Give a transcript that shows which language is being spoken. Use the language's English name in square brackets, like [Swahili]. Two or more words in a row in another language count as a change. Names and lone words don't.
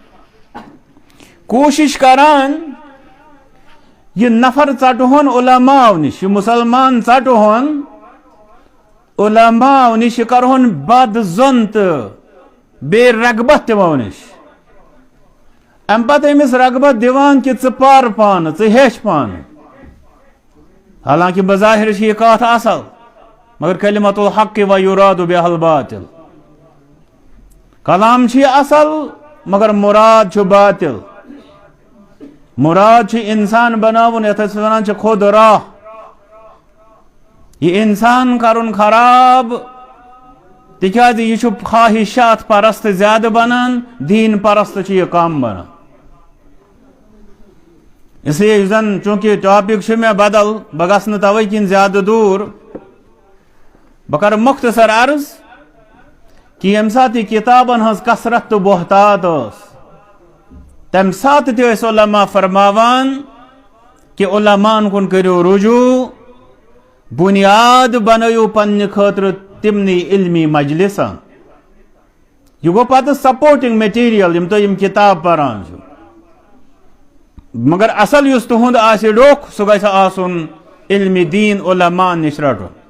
[Kashmiri] کوٗشش کران یہِ نفر ژٹہون علماءو نِش یہِ مُسلمان ژٹہون علماءو نِش یہِ کرہون بد زۄن تہٕ بیٚیہِ رغبت تِمو نِش امہِ پتہٕ أمِس رغبت دِوان کہ ژٕ پر پانہٕ ژٕ ہیٚچھ پانہٕ حالانکہ بظاہر چھِ یہِ کتھ اصل مگر [Arabic] کلمۃ الحق و یراد بہا الباطل [Kashmiri] کلام چھِ یہِ اصل مگر مراد چھُ باطل مراد چھُ انسان بناوُن یتھ أسۍ ونان چھِ خود راہ یہِ انسان کرُن خراب تِکیٛازِ یہِ چھُ خواہشات پرست زیادٕ بنان دیٖن پرست چھُ یہِ کم بنان [Urdu] اس لیے [Kashmiri] یُس زن چوٗنٛکہِ ٹاپِک چھُ مےٚ بدل بہٕ گژھٕ نہٕ توے کِنۍ زیادٕ دوٗر بہٕ کرٕ مختصر عرض کہ ییٚمہِ ساتہٕ یہِ کتابن ہٕنٛز کثرت تہٕ بہتات ٲس تمہِ ساتہٕ تہِ ٲسۍ علما فرماوان کہ علماءن کُن کٔرِو رجوٗع بُنیاد بنٲیِو پننہِ خٲطرٕ تِمنٕے علمی مجلسن یہِ گوٚو پتہٕ [English] supporting material [Kashmiri] یِم تُہۍ یِم کتاب پران چھِو مگر اصل یُس تُہُنٛد آسہِ ڈوٚکھ سُہ گژھِ آسُن علمِ دیٖن علماء نِش رٹُن